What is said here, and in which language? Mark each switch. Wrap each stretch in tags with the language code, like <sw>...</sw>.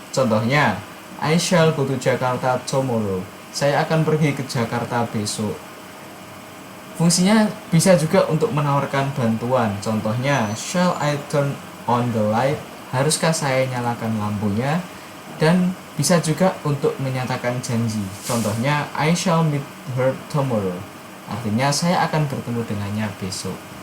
<id>Contohnya,</id> <en>I shall go to Jakarta tomorrow.</en> <id>Saya akan pergi ke Jakarta besok. Fungsinya bisa juga untuk menawarkan bantuan. Contohnya,</id> <en>shall I turn on the light?</en> <id>Haruskah saya nyalakan lampunya? Dan bisa juga untuk menyatakan janji. Contohnya,</id> <en>I shall meet her tomorrow.</en> <id>Artinya saya akan bertemu dengannya besok.</id>